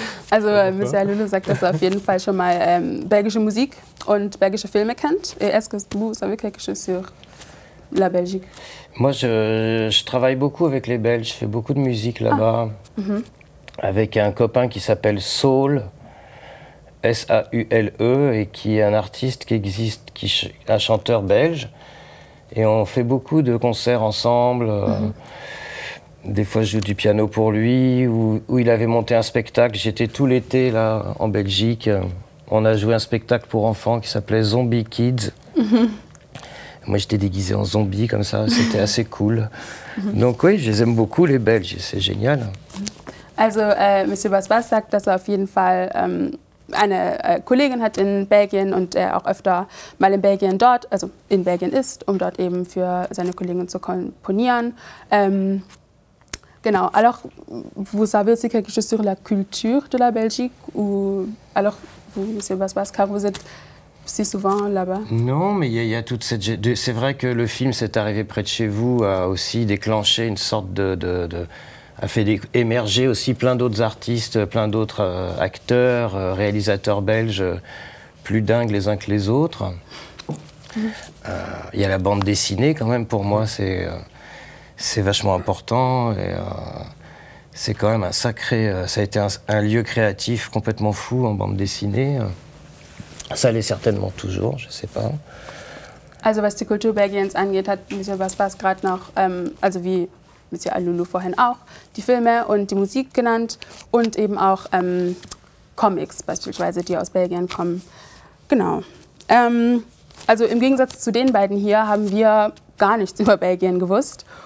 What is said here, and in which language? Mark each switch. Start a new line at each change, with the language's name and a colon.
German: Also Monsieur Alulu sagt, dass er auf jeden Fall schon mal belgische Musik und belgische Filme kennt.
French: Et est-ce que vous savez quelque chose sur la Belgique? Moi, je travaille beaucoup avec les Belges, je fais beaucoup de musique là-bas, avec un copain qui s'appelle Saul, S-A-U-L-E, et qui est un artiste qui existe, un chanteur belge. Et on fait beaucoup de concerts ensemble. Des fois, je joue du piano pour lui, où il avait monté un spectacle. J'étais tout l'été là en Belgique. On a joué un spectacle pour enfants qui s'appelait Zombie Kids. Moi, j'étais déguisé en zombie comme ça. C'était assez cool. Donc oui, je les aime beaucoup les Belges. C'est génial.
German: Also Monsieur Basbas sagt, dass er auf jeden Fall eine Kollegin hat in Belgien und er auch öfter mal in Belgien ist, um dort eben für seine Kollegin zu komponieren. Genau.
French: Alors, vous savez aussi quelque chose sur la culture de la Belgique ou alors vous, Monsieur Basbas, car vous êtes si souvent là-bas? Non, mais il y a toute cette... C'est vrai que le film C'est arrivé près de chez vous a aussi déclenché une sorte a fait émerger aussi plein d'autres artistes, plein d'autres acteurs, réalisateurs belges plus dingues les uns que les autres. Il y a la bande dessinée quand même, pour moi c'est vachement important et c'est quand même un sacré... ça a été un lieu créatif complètement fou en bande dessinée. Ça l'est certainement toujours, je sais pas.
German: Also was die Kultur Belgiens angeht, hat Monsieur Basbas gerade noch, also wie Monsieur Alulu vorhin auch, die Filme und die Musik genannt und eben auch Comics beispielsweise, die aus Belgien kommen. Genau. Also im Gegensatz zu den beiden hier haben wir gar nichts über Belgien gewusst.